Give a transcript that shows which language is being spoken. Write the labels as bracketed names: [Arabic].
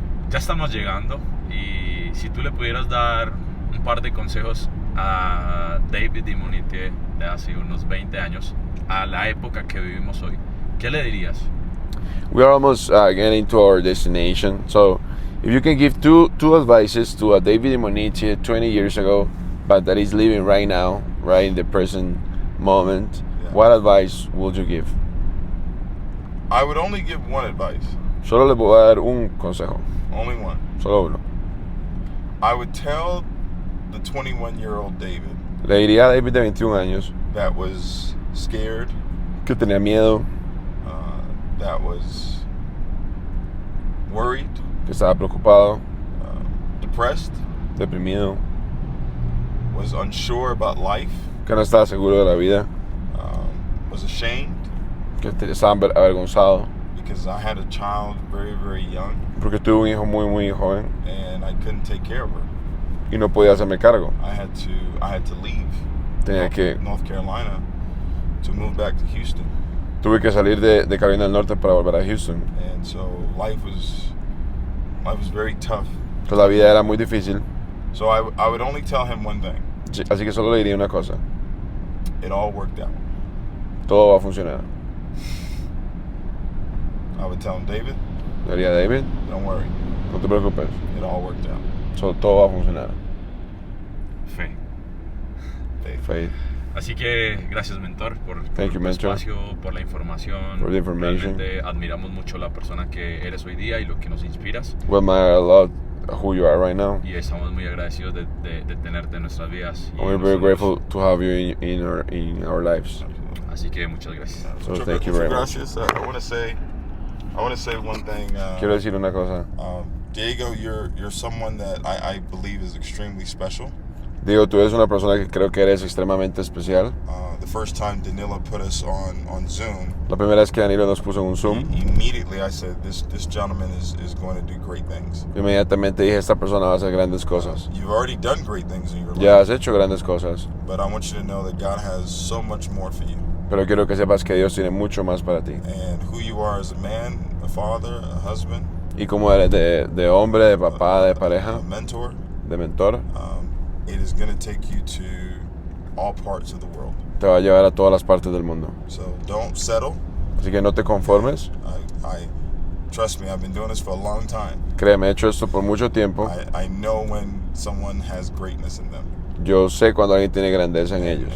[Spanish] Ya estamos llegando y si tú le pudieras dar un par de consejos a David Imonitie de hace unos 20 años, a la época que vivimos hoy, ¿qué le dirías? [English] We are almost getting to our destination. So, if you can give two advices to a David Imonitie 20 years ago, but that is living right now, right in the present moment, Yeah. what advice would you give? I would only give one advice, [Spanish] Solo le voy a dar un consejo, [English] only one. [Spanish] solo uno. [English] I would tell the 21-year-old David [Spanish] Le diría a David de 21 años [English] that was scared, [Spanish] que tenía miedo, [English] that was worried, [Spanish] que estaba preocupado, [English] depressed, [Spanish] deprimido, [English] was unsure about life, [Spanish] que no estaba seguro de la vida, [English] was ashamed [Spanish] que estaba avergonzado, [English] because I had a child very, very young [Spanish] porque tuve un hijo muy, muy joven [English] and I couldn't take care of her. [Spanish] y no podía hacerme cargo. [English] I had to leave [Spanish] Tenía que, [English] North Carolina to move back to Houston. [Spanish] tuve que salir de Carolina del Norte para volver a Houston. [English] And so life was very tough. [Spanish] Entonces la vida era muy difícil, [English] So I would only tell him one thing. [Spanish] así que solo le diría una cosa: [English] It all worked out. [Spanish] todo va a funcionar. [English] I would tell him, David, [Spanish] Le diría: David, [English] don't worry. [Spanish] no te preocupes, [English] It all worked out. [Spanish] todo va a funcionar. Fe. [English] Faith. Faith. [Spanish] Así que gracias, mentor, por [English] Thank you, [Spanish] tu [English] mentor. [Spanish] espacio, por la información. [English] For the information. [Spanish] Realmente admiramos mucho la persona que eres hoy día y lo que nos inspiras. [English] We admire a lot who you are right now. [Spanish] Y estamos muy agradecidos de tenerte en nuestras vidas. Y [English] And we're very [Spanish] nosotros- [English] grateful to have you in our lives. [Spanish] Así que muchas gracias. [English] So thank you very much. [Spanish] Gracias. [English] I want to say one thing. [Spanish] Quiero decir una cosa. [English] Diego, you're someone that I believe is extremely special. [Spanish] Digo, tú eres una persona que creo que eres extremadamente especial. [English] The first time Danila put us on Zoom, [Spanish] La primera vez que Danilo nos puso en un Zoom, [English] immediately I said, this gentleman is going to do great things. [Spanish] inmediatamente dije: esta persona va a hacer grandes cosas. [English] You've already done great things in your [Spanish] Ya [English] life, [Spanish] has hecho grandes cosas, [English] but I want you to know that God has so much more for you. [Spanish] pero quiero que sepas que Dios tiene mucho más para ti. [English] And who you are as a man, a father, a husband, [Spanish] Y como eres de hombre, de papá, de pareja, [English] a mentor, [Spanish] de mentor, [English] it is going to take you to all parts of the world. [Spanish] te va a llevar a todas las partes del mundo. [English] So don't settle. [Spanish] Así que no te conformes. [English] I trust me, I've been doing this for a long time. [Spanish] Créeme, he hecho esto por mucho tiempo. [English] I know when someone has greatness in them. [Spanish] Yo sé cuando alguien tiene grandeza en ellos.